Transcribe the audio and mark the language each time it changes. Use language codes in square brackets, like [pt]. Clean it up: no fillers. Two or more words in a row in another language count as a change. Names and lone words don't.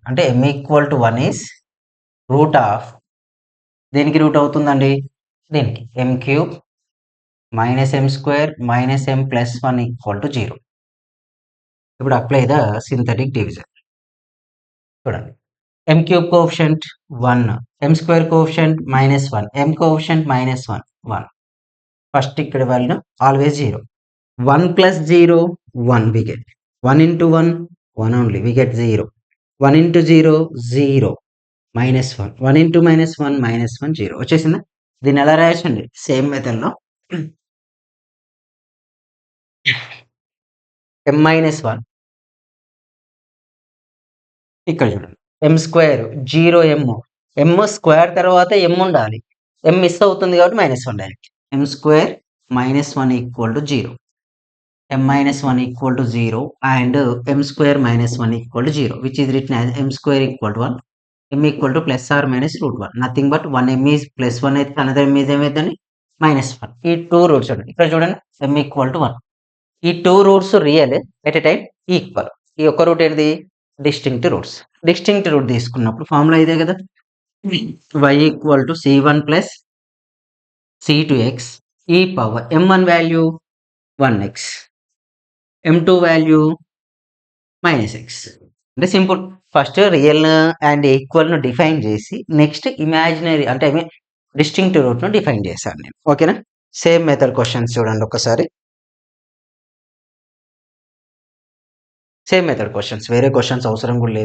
[en] అంటే m equal to 1 is root of, దేనికి రూట్ [te] అవుతుందండి, దీనికి [en] m cube minus m square minus m plus 1 equal to 0. ఇప్పుడు apply the synthetic division. చూడండి, m cube coefficient 1, m square coefficient -1, m coefficient -1, 1. ఫస్ట్ ఇక్కడ value always 0. 1 plus 0, 1 we get. 1 into 1, 1 only, we get 0. 1 into 0, 0. -1. 1 into -1, -1, 0. [te] వచ్చేసిందా? దీన్ని ఎలా రాయొచ్చండి, సేమ్ మెథడ్లో m-1 ఇక్కడ చూడండి, [en] m square 0 m square [te] తర్వాత ఎం ఉండాలి, [en] m miss [te] అవుతుంది కాబట్టి -1 డైరెక్ట్. [en] m square -1 equal to 0, m-1 equal to 0 and m square -1 equal to 0, which is written as m square equal to 1, m equal to plus or minus root 1. Nothing but 1 m is plus 1 అయితే another m is ఏమైందని -1. ఈ 2 రూట్స్ చూడండి, [te] ఇక్కడ చూడండి [en] m equal to 1. ఈ 2 roots real at a time equal. [te] ఈ ఒక్క [en] రూట్ ఏంటిది, distinct roots. distinct root తీసుకున్నప్పుడు ఫార్ములా [te] ఇదే కదా, [en] y equal to c1 plus c2x e power m1 వాల్యూ 1x, m2 వాల్యూ -x. అంటే సింపుల్, first real and equal ను డిఫైన్ చేసి next imaginary అంటే I mean distinct root ను డిఫైన్ [te] చేశాను నేను. [en] ఓకేనా, same method questions [te] చూడండి ఒకసారి. [en] same method questions, వేరే క్వశ్చన్స్ [te] అవసరం కూడా లేదు.